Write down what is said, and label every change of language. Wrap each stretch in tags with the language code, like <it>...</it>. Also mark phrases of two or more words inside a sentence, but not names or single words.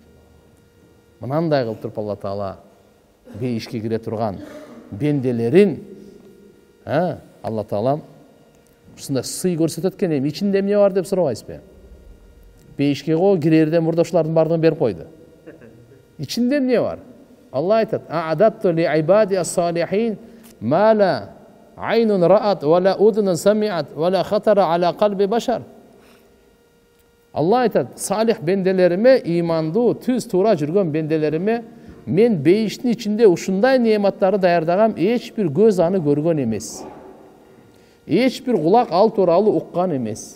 <ky>Мынандай кылып туруп Алла Таала бейишке кире турган бенделерин Алла Таала ушундай сый көрсөтөт экен. Эми ичинде эмне бар деп сурабайсызбы? Бейишке кирерден мурда ушулардын бардыгын берип койду. Ичинде эмне бар? Алла айтат:</ky> <ar>"أعددت لعبادي الصالحين ما لا عين رأت ولا أذن سمعت ولا خطر على قلب بشر."</ar> <ky>Алла айтат: "Салих бенделериме, имандуу, түз туура жүргөн бенделериме мен бейиштин ичинде ушундай неаматтарды даярдагам, эч бир көз аны көргөн эмес. Эч бир кулак ал тууралуу уккан эмес.</ky>